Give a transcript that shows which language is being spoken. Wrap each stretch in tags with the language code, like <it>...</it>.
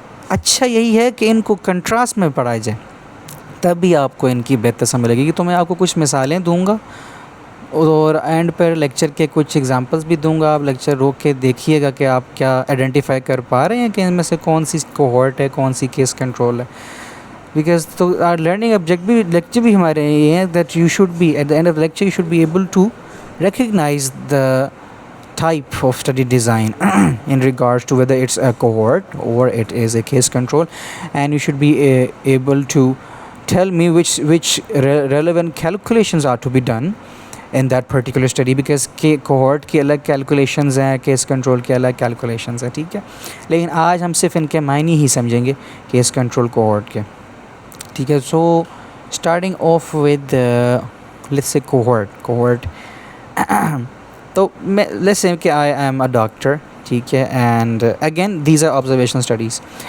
<ur>اچھا یہی ہے کہ ان کو کنٹراسٹ میں پڑھا جائے، تب بھی آپ کو ان کی بہتر سمجھ لگے گی. تو میں آپ کو کچھ مثالیں دوں گا، اور اینڈ پر لیکچر کے کچھ ایگزامپلس بھی دوں گا. آپ لیکچر روک کے دیکھیے گا کہ آپ کیا آئیڈینٹیفائی کر پا رہے ہیں کہ ان میں سے کون سی کوہارٹ ہے، کون سی کیس کنٹرول ہے.</ur> <en>because تو learning object بھی lecture بھی ہمارے یہ ہیں that you should be at the end of lecture you should be able to recognise the type of study design in regards to whether it's a cohort or it is a case control, and you should be able to tell me which relevant calculations are to be done in that particular study, because cohort</en> <ur>کی الگ calculations ہیں، case control کی الگ calculations ہیں، ٹھیک ہے. لیکن آج ہم صرف ان کے معنی ہی سمجھیں گے case control cohort کے، ٹھیک ہے.</ur> <en>So starting off with let's say cohort</en> <ur>تو میں</ur> <en>let's say کہ I am a doctor,</en> <ur>ٹھیک ہے،</ur> <en>And again these are observational studies.</en>